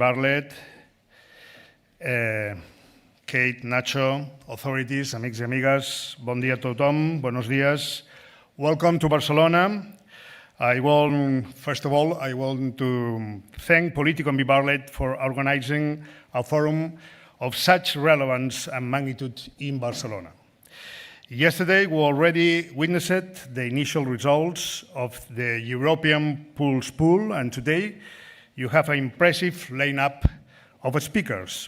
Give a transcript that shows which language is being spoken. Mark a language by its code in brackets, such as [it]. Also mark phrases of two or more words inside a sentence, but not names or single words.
[en] Bartlett, Kate, Nacho, authorities, [ca] amics i amigues, bon dia a tothom, [es] buenos dies. [en] Welcome to Barcelona. First of all, I want to thank Politico and Bibarlet for organizing a forum of such relevance and magnitude in Barcelona. Yesterday, we already witnessed the initial results of the European Pulse Pool, and today you have an impressive lineup of speakers.